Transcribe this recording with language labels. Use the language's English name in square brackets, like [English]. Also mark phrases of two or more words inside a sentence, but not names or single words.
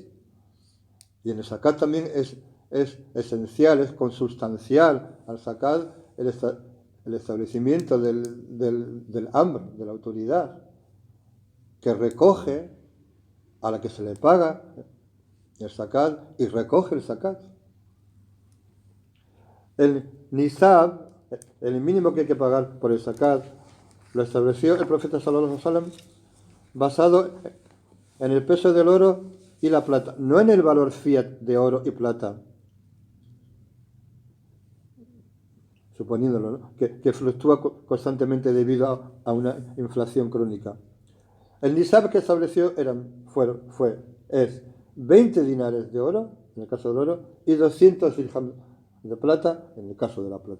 [Spanish] Y en el zakat también es esencial, es consustancial al zakat el establecimiento del amr, de la autoridad, que recoge a la que se le paga el zakat y recoge el zakat. El nisab, el mínimo que hay que pagar por el zakat, lo estableció el profeta [Arabic] صلى الله عليه وسلم [Spanish] basado en el peso del oro y la plata, no en el valor fiat de oro y plata, suponiéndolo, ¿no? que fluctúa constantemente debido a una inflación crónica. El nisab que estableció es 20 dinares de oro, en el caso del oro, y 200 dirhams de plata, en el caso de la plata.